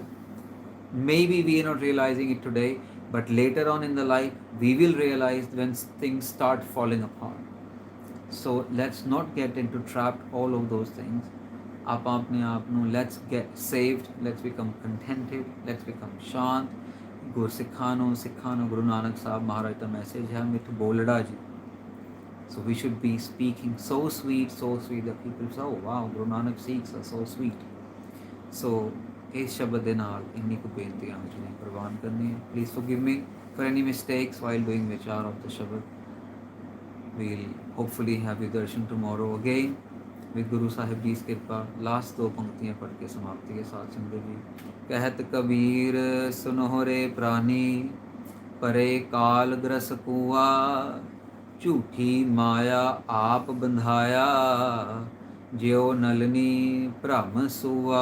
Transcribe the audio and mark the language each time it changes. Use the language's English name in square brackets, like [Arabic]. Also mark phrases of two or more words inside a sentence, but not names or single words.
[English] Maybe we are not realizing it today, but later on in the life, we will realize when things start falling apart. So let's not get into trapped all of those things. Let's get saved, let's become contented, let's become shant. [Punjabi] ਸਿੱਖਾਂ ਨੂੰ, ਗੁਰੂ ਨਾਨਕ ਸਾਹਿਬ ਮਹਾਰਾਜ [English] the message [Punjabi] ਹੈ ਮਿੱਠ ਬੋਲਦਾ ਜੀ. [English] So we should be speaking so sweet that people say, oh wow, Guru Nanak Sikhs are so sweet. [Punjabi] ਸੋ ਇਸ ਸ਼ਬਦ ਦੇ ਨਾਲ ਇੰਨੀ ਕੋ ਬੇਨਤੀਆਂ ਮੁਝੇ ਪਰਵਾਨ ਕਰਨੀ ਹੈ. [English] Please forgive me for any mistakes while doing vichar of the shabad. We'll hopefully have your darshan tomorrow again with Guru Sahib Ji's कृपा. [Hindi] लास्ट दो पंक्तियां पढ़ के समाप्ति के साथ संगत जी. कहत कबीर सुनो रे प्राणी, परे काल ग्रस कुआ, झूठी माया आप बंधाया, ज्यो नलनी भ्रम सुआ.